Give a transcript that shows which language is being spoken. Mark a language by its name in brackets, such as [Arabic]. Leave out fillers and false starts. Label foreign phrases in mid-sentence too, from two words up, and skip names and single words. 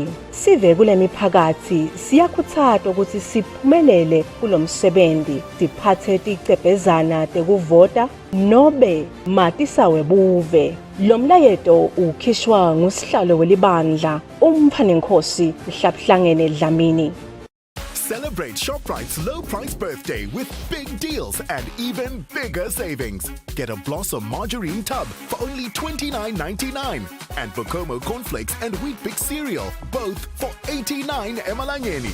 [Swati] Sive kule miphakatsi siyakhutsatwa ukuthi siphumelele kulomsebenzi, siphatse ticebhezana tekuvota nobe matisawe buve. Lo mlayeto ukhishwa ngusihlalo welibandla umphanenkhosi Mhlabhlangene Dlamini. [English] Celebrate ShopRite's low price birthday with big deals and even bigger savings. Get a Blossom margarine tub for only $29.99 and Bokomo cornflakes and Wheat Bix cereal, both for 89 emalangeni.